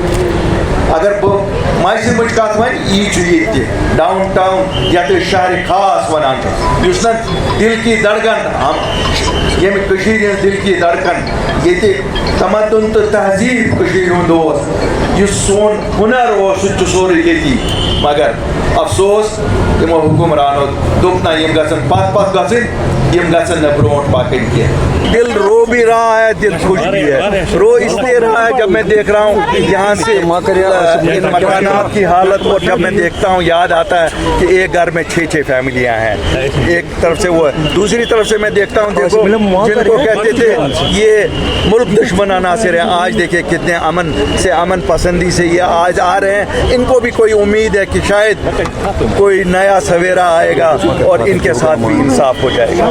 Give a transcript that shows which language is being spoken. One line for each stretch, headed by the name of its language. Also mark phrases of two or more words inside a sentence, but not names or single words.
Kashmiri: اگر بہٕ مایسوٗمٕچ کتھ وَنہٕ یی چھُ ییٚتہِ تہِ ڈاوُن ٹاوُن یتھ أسۍ شہرِ خاص ونان چھِ یُس نہٕ
Urdu: دِل کی دھڑکن
Kashmiri: ییٚمہِ کٔشیٖرِ ہٕنٛز
Urdu: دِل کی دھڑکن
Kashmiri: ییٚتہِ تمدُن تہٕ تہذیٖب کٔشیٖرِ ہُنٛد اوس یُس سون ہُنر اوس سُہ تہِ چھُ سورُے ییٚتی مگر افسوس یِمو حُکمرانو دوٚپ نہ یِم گژھن پتھ گژھٕنۍ یِم گژھن نہٕ برونٛٹھ پکٕنۍ کینٛہہ
Urdu: دل رو بھی رہا ہے دل خوش بھی ہے رو اس لیے رہا ہے جب میں دیکھ رہا ہوں یہاں سے ان مکانات کی حالت اور جب میں دیکھتا ہوں یاد آتا ہے کہ ایک گھر میں 6 فیملیاں ہیں ایک طرف سے وہ دوسری طرف سے میں دیکھتا ہوں دیکھو جن کو کہتے تھے یہ ملک دشمن عناصر ہیں آج دیکھیں کتنے امن پسندی سے یہ آج آ رہے ہیں ان کو بھی کوئی امید ہے کہ شاید کوئی نیا سویرا آئے گا اور ان کے ساتھ بھی انصاف ہو جائے گا